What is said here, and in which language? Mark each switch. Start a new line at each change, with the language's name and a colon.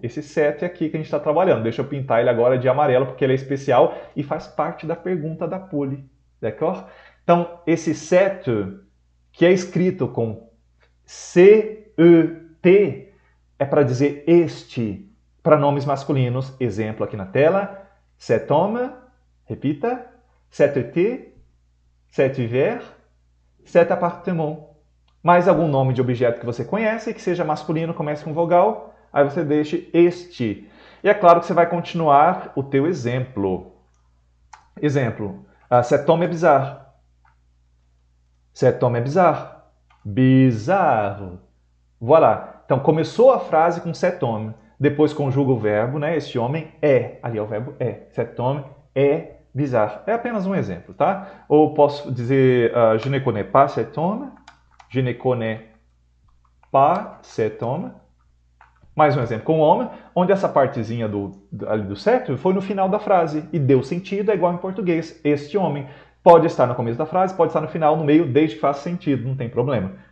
Portuguese: Esse set aqui que a gente está trabalhando. Deixa eu pintar ele agora de amarelo, porque ele é especial e faz parte da pergunta da Poli.
French: D'accord?
Portuguese: Então, esse set, que é escrito com C-E-T, é para dizer este, para nomes masculinos. Exemplo aqui na tela.
French: Cet homme,
Portuguese: repita.
French: Cet été, cet hiver, cet appartement.
Portuguese: Mais algum nome de objeto que você conhece, que seja masculino, comece com vogal, aí você deixa este. E é claro que você vai continuar o teu exemplo. Exemplo.
French: Cet homme est bizarre. Cet homme est bizarre.
Portuguese: Bizarro.
French: Voilà.
Portuguese: Então, começou a frase com
French: cet homme.
Portuguese: Depois conjuga o verbo, né? Este homem é. Ali é o verbo é.
French: Cet homme
Portuguese: é bizarre. É apenas um exemplo, tá? Ou posso dizer,
French: je ne connais pas cet homme. Je ne connais pas cet homme.
Portuguese: Mais um exemplo com homme, onde essa partezinha ali do set foi no final da frase. E deu sentido, é igual em português. Este homem. Pode estar no começo da frase, pode estar no final, no meio, desde que faça sentido, não tem problema.